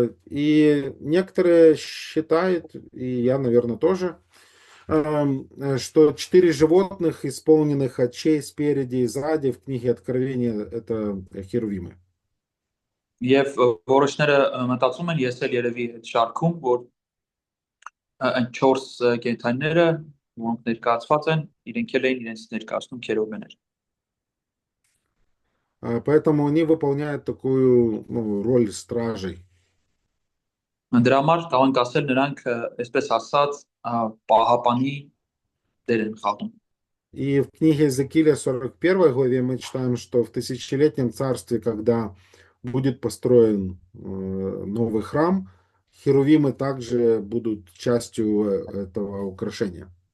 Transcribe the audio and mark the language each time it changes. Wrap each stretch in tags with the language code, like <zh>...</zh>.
<ru>И некоторые считают, и я, наверное, тоже, что 4 животных, исполненных очей спереди и сзади в книге Откровения, это херувимы.</ru> <hy>Եվ որոշները մտածում են, ես էլ երևի այդ շարքում, որ այն 4 կենդանիները, որոնք ներկայացված են, իրենք էլ էին իրենց ներկայացնում քերովբեներ։</hy> <ru>Поэтому они выполняют такую, ну, роль стражей.</ru> <hy>Դրա համար կարող ենք ասել նրանք, այսպես ասած, պահապանի դեր են խաղում։</hy> <ru>И в книге Иезекииля 41 главе мы читаем, что в тысячелетнем царстве, когда будет построен новый храм, херувимы также будут частью этого украшения.</ru>